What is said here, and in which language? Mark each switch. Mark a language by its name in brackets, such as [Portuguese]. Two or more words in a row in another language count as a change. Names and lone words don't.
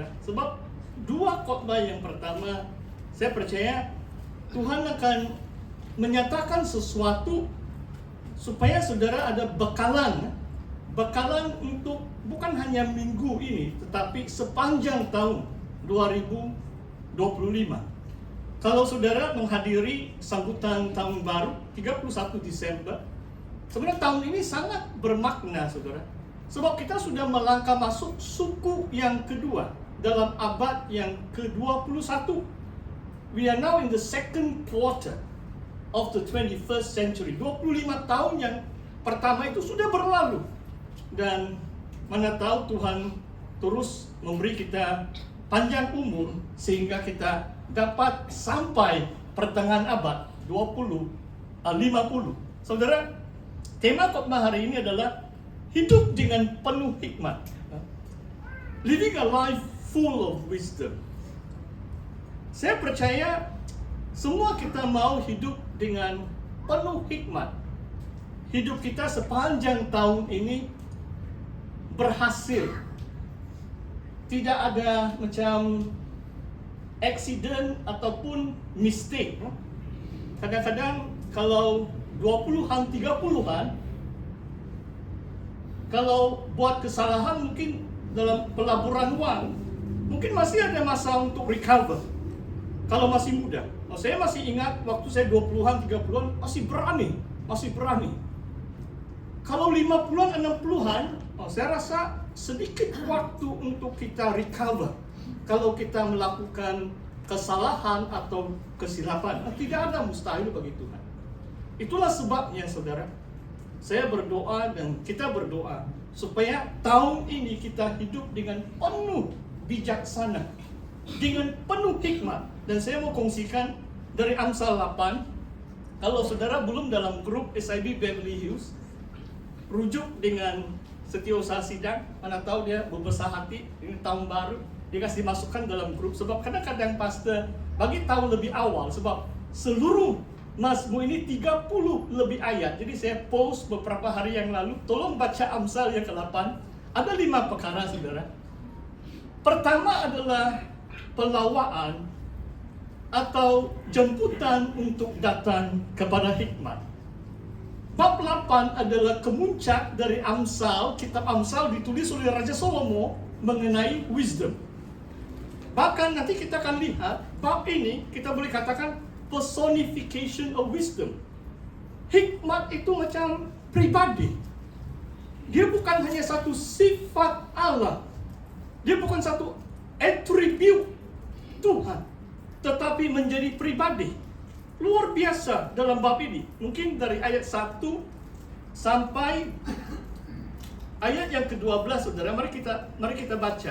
[Malay] Sebab 2 khotbah yang pertama, saya percaya Tuhan akan menyatakan sesuatu supaya saudara ada bekalan untuk bukan hanya minggu ini, tetapi sepanjang tahun 2025. Kalau saudara menghadiri sambutan tahun baru 31 Desember, sebenarnya tahun ini sangat bermakna saudara. Sebab kita sudah melangkah masuk suku yang kedua dalam abad yang ke-21. [English] We are now in the second quarter of the 21st century. [Malay] 25 tahun yang pertama itu sudah berlalu. Dan mana tahu Tuhan terus memberi kita panjang umur sehingga kita dapat sampai pertengahan abad 50. Saudara, tema khotbah hari ini adalah hidup dengan penuh hikmat. [English] Living a life full of wisdom. [Malay] Saya percaya semua kita mau hidup dengan penuh hikmat. Hidup kita sepanjang tahun ini berhasil. Tidak ada macam accident ataupun mistake. Kadang-kadang kalau 20-an, 30-an, kalau buat kesalahan mungkin dalam pelaburan wang, mungkin masih ada masa untuk recover. Kalau masih muda. Saya masih ingat waktu saya 20-an, 30-an masih berani. Kalau 50-an, 60-an, saya rasa sedikit waktu untuk kita recover. Kalau kita melakukan kesalahan atau kesilapan, tidak ada mustahil bagi Tuhan. Itulah sebabnya saudara, saya berdoa dan kita berdoa supaya tahun ini kita hidup dengan penuh bijaksana, dengan penuh hikmat. Dan saya mau kongsikan dari Amsal 8. Kalau saudara belum dalam grup SIB Beverly Hills, rujuk dengan Setiausaha Sidang, mana tahu dia berbesar hati, ini tahun baru, dia kasih masukkan dalam grup. Sebab kadang-kadang pastor bagi tahu lebih awal, sebab seluruh Mazmur ini 30 lebih ayat. Jadi saya post beberapa hari yang lalu, tolong baca Amsal yang ke-8. Ada 5 perkara saudara. Pertama adalah pelawaan atau jemputan untuk datang kepada hikmat. Bab 8 adalah kemuncak dari Amsal. Kitab Amsal ditulis oleh Raja Salomo mengenai wisdom. Bahkan nanti kita akan lihat bab ini kita boleh katakan [English] personification of wisdom. [Malay] Hikmat itu macam pribadi. Dia bukan hanya satu sifat Allah. Dia bukan satu atribut Tuhan, tetapi menjadi pribadi. Luar biasa dalam bab ini. Mungkin dari ayat 1 sampai ayat yang ke-12 saudara, mari kita baca.